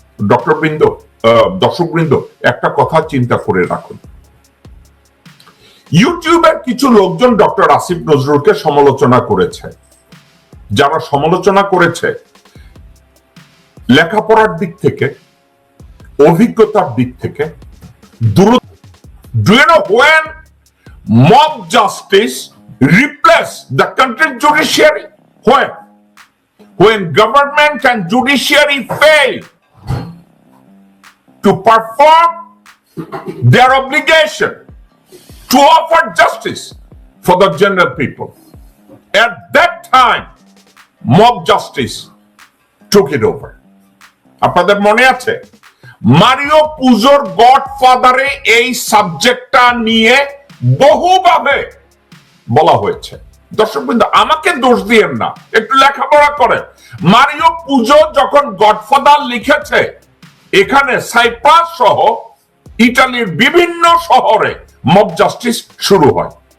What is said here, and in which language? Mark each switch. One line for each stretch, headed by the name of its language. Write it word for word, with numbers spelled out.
Bangla: ডক্টরবৃন্দ, দর্শকবৃন্দ, একটা কথা চিন্তা করে রাখুন, ইউটিউবের কিছু লোকজন ডক্টর আসিফ নজরুলকে সমালোচনা করেছে। যারা সমালোচনা করেছে, লেখাপড়ার দিক থেকে, অভিজ্ঞতার দিক থেকে দূরত্ব।
English: Do you know when mob justice replaced the country's judiciary? When? When government and judiciary fail to perform their obligation to offer justice for the general people. At that time, mob justice took it over.
Bangla: আপনাদের মনে আছে? Mario পুজোর গডফাদারে এই সাবজেক্টটা নিয়ে বহুভাবে বলা হয়েছে। দর্শকবৃন্দ, আমাকে দোষ দিয়েন না, একটু লেখাপড়া করেন। মারিও পুজো যখন গডফাদার লিখেছে, এখানে সাইপ্রাস সহ ইটালির বিভিন্ন শহরে মব জাস্টিস শুরু হয়।